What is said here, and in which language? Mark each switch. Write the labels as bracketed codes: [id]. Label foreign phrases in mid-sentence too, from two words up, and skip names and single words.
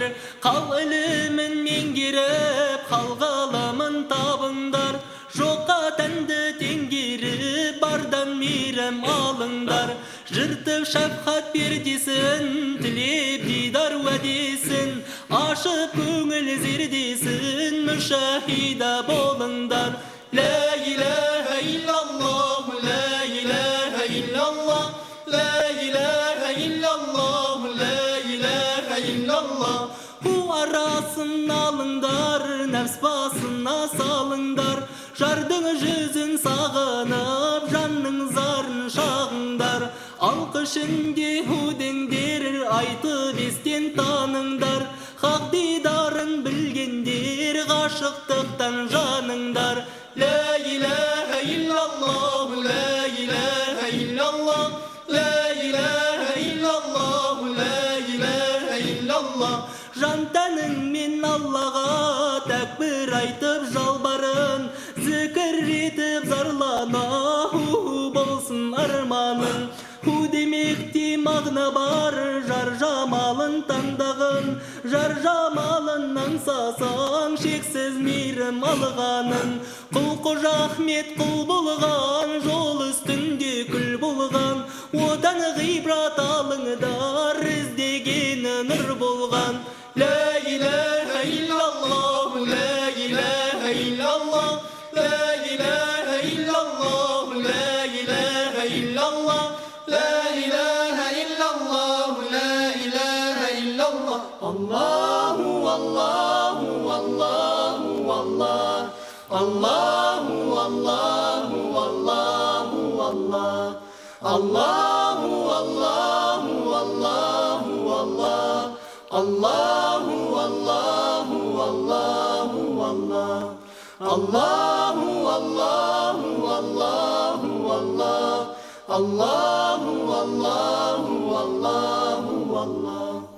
[kk] Қал ілімін меңгеріп, қал ғаламын табыңдар, жоққа тәнді теңгеріп, бардан мейрім алыңдар. Жыртып шафқат пердесін, тілеп дидар уәдесін, ашып көңіл зердесін, мүшәһида болыңдар. [ar] لا إله إلا الله، لا إله إلا الله، لا إله إلا الله، لا إله إلا الله. [kk] Ху арасын алыңдар, нәпс басына салыңдар, жардың жүзін сағынып, жанның зарын шағыңдар. Алқы ішінде худеңдер, айтып естен таныңдар, хақ дидарын білгендер, ғашықтықтан жаныңдар. [ar] لا إله إلا الله، لا إله إلا الله، لا إله إلا الله، لا إله إلا الله. [kk] Жан тәніңмен Аллаға тәкбір айтып жалбарын, зікір етіп зарлана, ху болсын арманың. Ху демекте мағына бар, жар жамалын таңдағын, жар жамалын аңсасаң, шексіз мейрім алғанын. Құл қожа Ахмет құл болған, жол үстінде күл болған, одан ғибрат алыңдар, іздегені нұр болған. [ar] لا إله إلا الله، لا إله إلا الله، لا إله إلا الله، لا إله إلا الله، لا إله إلا الله، لا إله إلا الله. الله والله والله والله، الله والله والله والله، الله والله والله والله، الله والله والله والله، الله والله والله والله، الله والله والله والله.